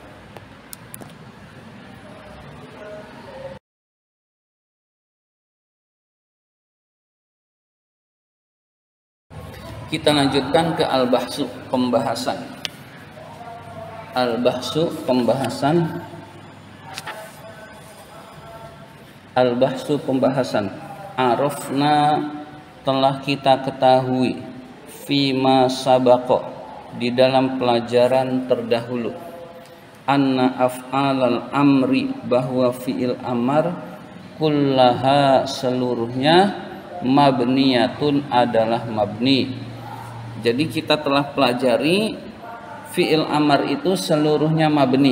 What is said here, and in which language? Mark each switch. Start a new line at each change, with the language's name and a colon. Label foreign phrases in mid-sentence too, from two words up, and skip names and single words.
Indonesian: Kita lanjutkan ke al-bahsu, pembahasan. Al-bahsu, pembahasan. Al-bahsu, pembahasan. Arafna, telah kita ketahui,
Arabic: fima sabaqo,
Indonesian: di dalam pelajaran terdahulu,
Arabic: anna af'alal amri,
Indonesian: bahwa fi'il amar, kullaha, seluruhnya, mabniyatun, adalah mabni. Jadi kita telah pelajari fi'il amar itu seluruhnya mabni.